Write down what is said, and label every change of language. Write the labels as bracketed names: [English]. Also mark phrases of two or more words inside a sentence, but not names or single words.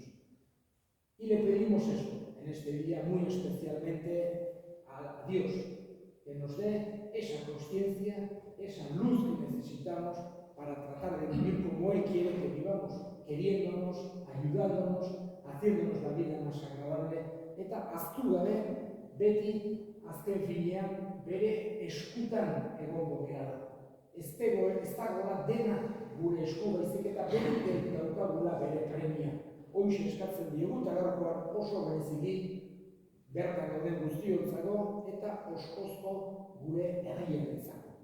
[Spanish] Y le pedimos eso en este día muy especialmente a Dios, que nos dé esa consciencia, esa luz que necesitamos para tratar de vivir como Él quiere que vivamos, queriéndonos, ayudándonos, haciéndonos la vida más agradable, [Basque] eta aztu gabe, beti azken finean bere eskutan egongo gara. Ez dagoela dena gure esku baizik eta beti daukagula bere premia. Hoxe eskatzen diogu eta gaurkoan oso bereziki bertan gauden guztiontzako eta oskozko gure herriarentzako.